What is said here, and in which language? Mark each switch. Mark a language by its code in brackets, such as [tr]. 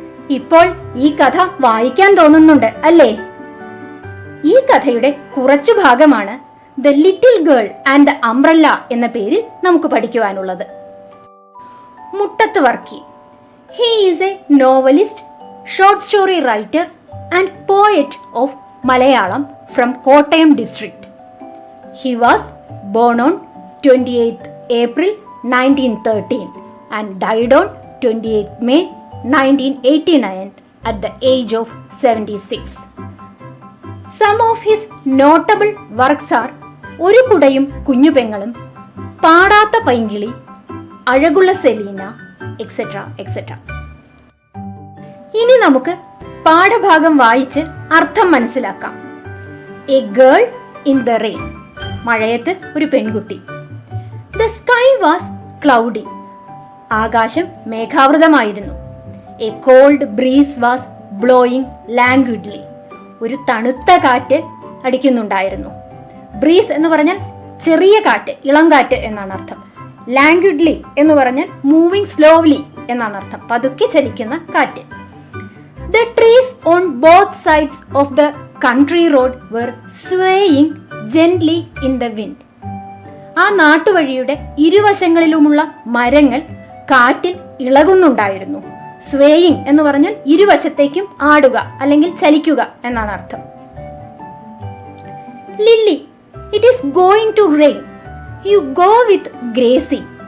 [ml] ഇപ്പോൾ ഈ കഥ വായിക്കാൻ തോന്നുന്നുണ്ട് അല്ലേ? ഈ കഥയുടെ കുറച്ചു ഭാഗമാണ് the little girl and the umbrella എന്ന പേരിൽ നമുക്ക് പഠിക്കുവാനുള്ളത്. മുട്ടത്ത് Varkey. [en] He is a novelist, short story writer and poet of Malayalam from Kottayam district. He was born on 28th April 1913 and died on 28th May 1989 at the age of 76. Some of his notable works are ഒരു കുടയും കുഞ്ഞു പെങ്ങളും, പാടാത്ത പൈങ്കിളി, അഴകുള്ള സെലീന, etcetera etcetera. [ml] ഇനി നമുക്ക് പാഠഭാഗം വായിച്ച് അർത്ഥം മനസ്സിലാക്കാം. [en] A girl in the rain. [ml] മഴയത്ത് ഒരു പെൺകുട്ടി. [en] The sky was cloudy. [ml] ആകാശം മേഘാവൃതമായിരുന്നു. [en] A cold breeze was blowing languidly. [ml] ഒരു തണുത്ത കാറ്റ് അടിക്കുന്നുണ്ടായിരുന്നു. ബ്രീസ് എന്ന് പറഞ്ഞാൽ ചെറിയ കാറ്റ്, ഇളം കാറ്റ് എന്നാണ് അർത്ഥം. ലാംഗ്വിഡ്ലി എന്ന് പറഞ്ഞാൽ [en] moving slowly [ml] എന്നാണ് അർത്ഥം, പതുക്കെ ചലിക്കുന്ന കാറ്റ്. [en] The trees on both sides of the country road were swaying gently in the wind. [ml] ആ നാട്ടുവഴിയുടെ ഇരുവശങ്ങളിലുമുള്ള മരങ്ങൾ കാറ്റിൽ ഇളകുന്നുണ്ടായിരുന്നു. സ്വേയിങ് എന്ന് പറഞ്ഞാൽ ഇരുവശത്തേക്കും ആടുക അല്ലെങ്കിൽ ചലിക്കുക എന്നാണ് അർത്ഥം. [en] Lily, it is going to rain. You go with Gracie.